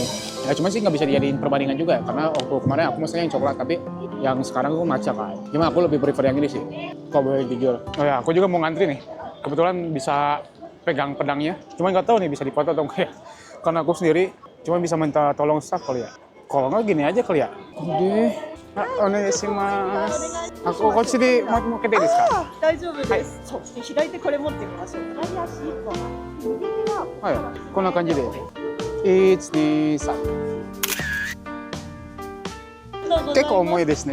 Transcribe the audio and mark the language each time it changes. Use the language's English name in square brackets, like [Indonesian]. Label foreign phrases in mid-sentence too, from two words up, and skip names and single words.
[Indonesian] Ya cuma sih nggak bisa dijadiin perbandingan juga ya, karena waktu kemarin aku maksudnya yang coklat, tapi yang sekarang aku matcha kan. Cuma aku lebih prefer yang ini sih, kalau boleh jujur. Oh ya, aku juga mau ngantri nih. Kebetulan bisa pegang pedangnya. Cuma nggak tahu nih bisa dipoto atau enggak ya. Karena aku sendiri cuma bisa minta tolong staff kali ya. Kalau nggak gini aja kali ya. Oke. [Japanese] お願いします。あ、こっちでもうけていいですか？大丈夫です。そう、左手これ持ってみましょう。左足一本。右手は。はい、こんな感じで。1、2、3。結構重いですね、